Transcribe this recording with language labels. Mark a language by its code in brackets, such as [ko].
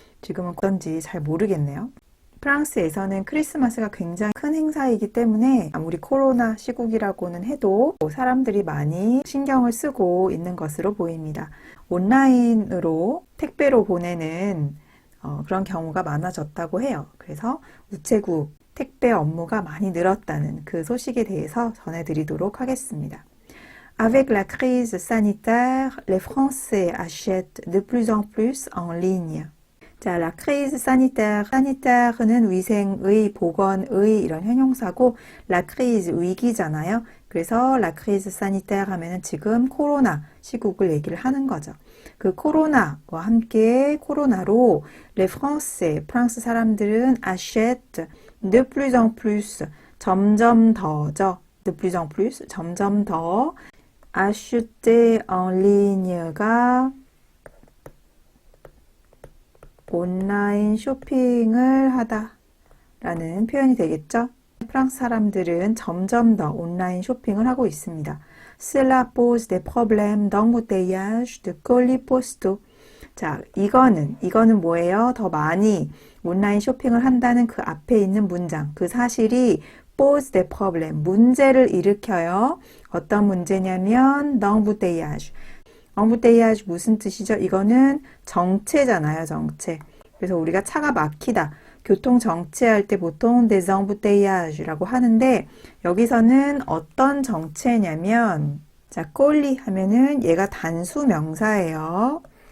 [ko] 지금은 어떤지 잘 모르겠네요. 프랑스에서는 크리스마스가 굉장히 큰 행사이기 때문에 아무리 코로나 시국이라고는 해도 사람들이 많이 신경을 쓰고 있는 것으로 보입니다. 온라인으로 택배로 보내는 그런 경우가 많아졌다고 해요. 그래서 우체국 택배 업무가 많이 늘었다는 그 소식에 대해서 전해드리도록 하겠습니다. [fr] Avec la crise sanitaire, les Français achètent de plus en plus en ligne. 자, la crise sanitaire. [ko] sanitaire는 위생의, 보건의 이런 형용사고, [fr] la crise [ko] 위기잖아요. 그래서 [fr] la crise sanitaire [ko] 하면은 지금 코로나 시국을 얘기를 하는 거죠. 그 코로나와 함께 코로나로 [fr] les Français, [ko] 프랑스 사람들은 [fr] achètent de plus en plus, [ko] 점점 더죠. [fr] de plus en plus, 점점 더. acheter en ligne [ko] 가 온라인 쇼핑을 하다 라는 표현이 되겠죠. 프랑스 사람들은 점점 더 온라인 쇼핑을 하고 있습니다. [fr] Cela pose des problèmes d'embouteillage de colis postaux. [ko] 자, 이거는 뭐예요? 더 많이 온라인 쇼핑을 한다는 그 앞에 있는 문장, 그 사실이 [fr] pose des problèmes, [ko] 문제를 일으켜요. 어떤 문제냐면 d'embouteillage. embouteillage 무슨 뜻이죠? 이거는 정체잖아요, 정체. 그래서 우리가 차가 막히다, 교통 정체할 때 보통 [fr] des embouteillages [ko] 라고 하는데, 여기서는 어떤 정체냐면, 자, 꼴리 하면은 얘가 단수 명사예요.